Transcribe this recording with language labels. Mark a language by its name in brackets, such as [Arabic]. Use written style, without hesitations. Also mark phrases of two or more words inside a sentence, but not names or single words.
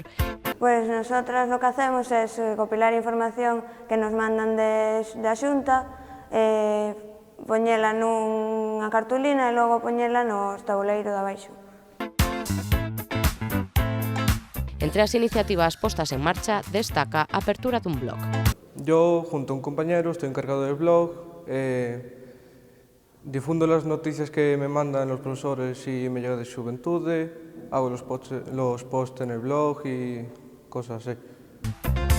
[Galician] Pois nosotras o que hacemos é recopilar información que nos mandan da Xunta, poñela nunha cartulina e logo poñela no tabuleiro de abaixo. Entre as iniciativas postas en marcha, destaca a apertura dun blog. [Spanish] Yo, junto a un compañero, estoy encargado del blog, difundo las noticias que me mandan los profesores y me llega de Xuventude, hago los posts en el blog y cosas así.